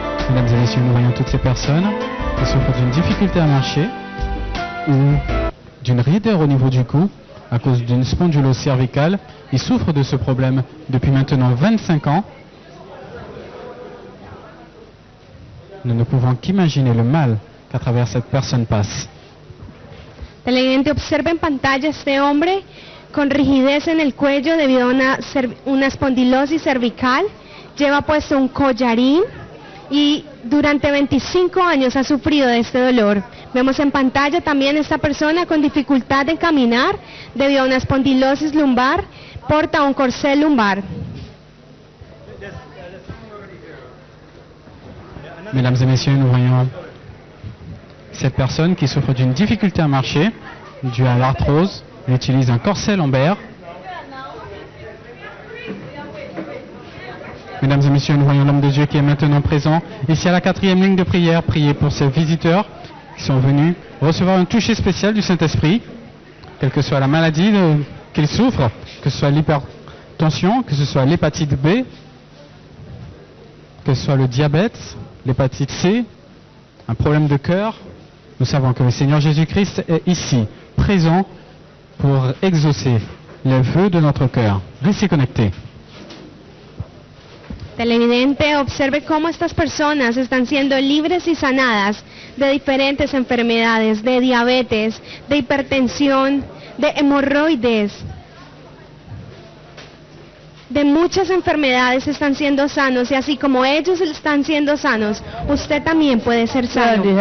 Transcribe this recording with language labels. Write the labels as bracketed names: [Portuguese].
[French] Mesdames et messieurs, nous voyons toutes ces personnes qui souffrent d'une difficulté à marcher ou d'une raideur au niveau du cou à cause d'une spondylose cervicale. Ils souffrent de ce problème depuis maintenant 25 ans. Nous ne pouvons qu'imaginer le mal qu'à travers cette personne passe. [Spanish] Televidente, observa en pantalla este hombre con rigidez en el cuello debido a una espondilosis cervical. Lleva puesto un collarín y durante 25 años ha sufrido de este dolor. Vemos en pantalla también esta persona con dificultad en caminar debido a una espondilosis lumbar, porta un corsé lumbar. [French] Mesdames et messieurs, nous voyons cette personne qui souffre d'une difficulté à marcher due à l'arthrose. Elle utilise un corset lombaire. Mesdames et messieurs, nous voyons l'homme de Dieu qui est maintenant présent ici à la 4e ligne de prière, prier pour ces visiteurs qui sont venus recevoir un toucher spécial du Saint-Esprit, quelle que soit la maladie qu'ils souffrent, que ce soit l'hypertension, que ce soit l'hépatite B, que ce soit le diabète, l'hépatite C, un problème de cœur. Nous savons que le Seigneur Jésus-Christ est ici, présent pour exaucer les vœux de notre cœur. Restez connectés. [Spanish] Televidente, observe cómo estas personas están siendo libres y sanadas de diferentes enfermedades, de diabetes, de hipertensión, de hemorroides, de muchas enfermedades están siendo sanos, y así como ellos están siendo sanos, usted también puede ser sano.